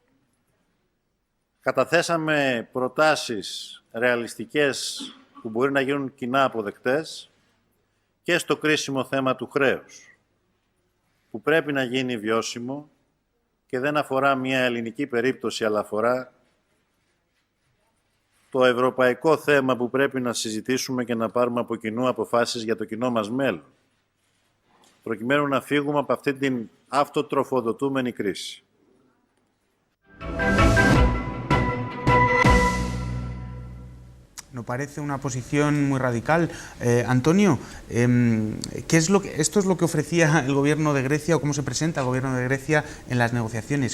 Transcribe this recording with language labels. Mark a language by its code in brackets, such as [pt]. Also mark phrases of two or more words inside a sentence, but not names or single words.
[el] Καταθέσαμε προτάσεις ρεαλιστικές που μπορεί να γίνουν κοινά αποδεκτές και στο κρίσιμο θέμα του χρέους, που πρέπει να γίνει βιώσιμο και δεν αφορά μια ελληνική περίπτωση, αλλά αφορά το ευρωπαϊκό θέμα που πρέπει να συζητήσουμε και να πάρουμε από κοινού αποφάσεις για το κοινό μας μέλλον, προκειμένου να φύγουμε από αυτή την αυτοτροφοδοτούμενη κρίση. [es] Nos parece una posición muy radical. Antonio, esto es lo que ofrecía el gobierno de Grecia, o cómo se presenta el gobierno de Grecia en las negociaciones.